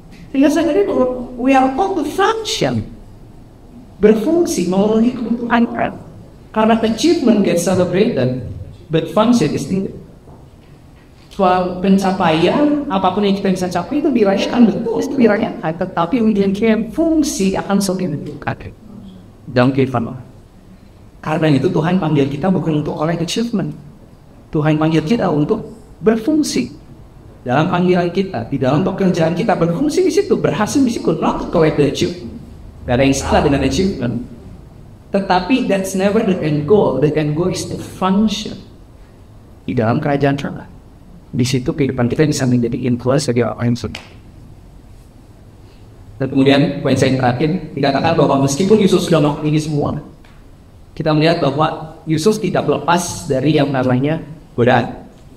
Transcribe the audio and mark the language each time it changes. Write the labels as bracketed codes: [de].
[id] Sehingga saya tadi [en] we are called to function. [id] Berfungsi, memenuhi kebutuhan. Karena [en] achievement gets celebrated, but function is needed. [id] Soal pencapaian, apapun yang kita bisa capai itu dirayakan, betul, itu dirayakan. Tetapi kemudian fungsi akan selalu dibutuhkan dalam kehidupan. Karena itu Tuhan panggil kita bukan untuk oleh achievement. Tuhan panggil kita untuk berfungsi dalam panggilan kita, di dalam pekerjaan kita, berfungsi di situ, berhasil di situ, [en] not to collect the achievement. [id] Gak ada yang salah dengan achievement. Tetapi [en] that's never the end goal. The end goal is the function [id] di dalam kerajaan Allah. Di situ kehidupan kita bisa menjadi influence bagi orang yang sudah. Dan kemudian poin saya terakhir dikatakan bahwa meskipun Yesus sudah melakukan ini semua, kita melihat bahwa Yesus tidak lepas dari yang namanya godaan.